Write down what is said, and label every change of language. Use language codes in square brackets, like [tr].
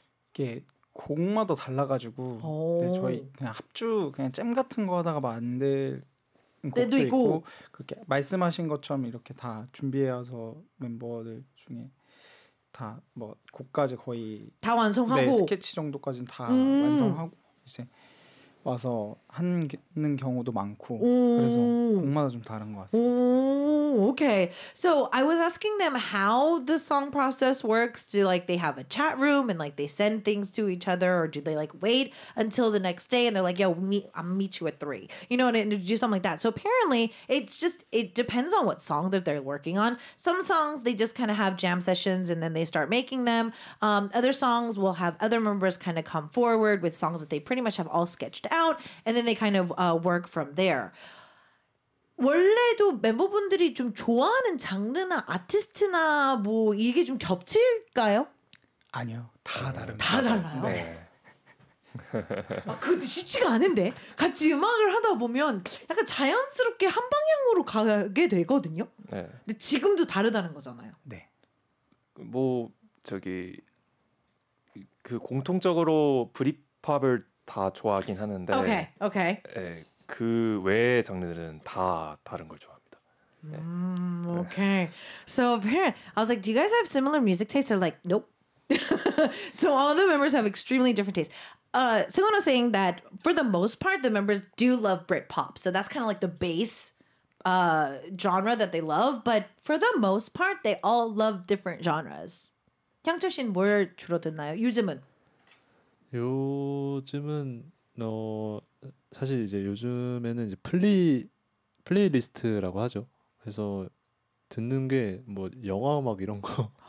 [ko] 이게 곡마다 달라가지고 네, 저희 그냥 합주 그냥 잼 같은 거 하다가 만들 곡도 있고 그렇게 말씀하신 것처럼 이렇게 다 준비해와서 멤버들 중에 다 뭐 곡까지 거의 다 완성하고 네, 스케치 정도까지는 다 완성하고 이제 와서 하는 경우도 많고 그래서 곡마다 좀 다른 것 같습니다. [en] Okay. So I was asking them how the song process works. Do like they have a chat room and like they send things to each other, or do they like wait until the next day and they're like, "Yo, I'll meet you at 3." You know, and do something like that. So apparently, it depends on what song that they're working on. Some songs they just kind of have jam sessions and then they start making them. Other songs will have other members kind of come forward with songs that they pretty much have all sketched out, and then they kind of work from there. [ko] 원래도 멤버분들이 좀 좋아하는 장르나 아티스트나 뭐 이게 좀 겹칠까요? 아니요, 다 다릅니다. 다 달라요? 네. 그것도 쉽지가 않은데 같이 음악을 하다 보면 약간 자연스럽게 한 방향으로 가게 되거든요. 네. 근데 지금도 다르다는 거잖아요. 네. 뭐 저기 그 공통적으로 브릿팝을 다 좋아하긴 하는데 [en] Okay. [ko] 네, 그 외의 장르들은 다 다른 걸 좋아합니다. [en] Okay. So apparently, I was like, do you guys have similar music tastes? They're like, nope. So all the members have extremely different tastes. Someone was saying that for the most part, the members do love Britpop. So that's kind of like the base genre that they love. But for the most part, they all love different genres. [ko] 향철 씨는 뭘 주로 듣나요? 요즘은? 요즘은 사실 이제 요즘에는 이제 플레이리스트라고 하죠. 그래서 듣는 게 뭐 영화 음악 이런 거.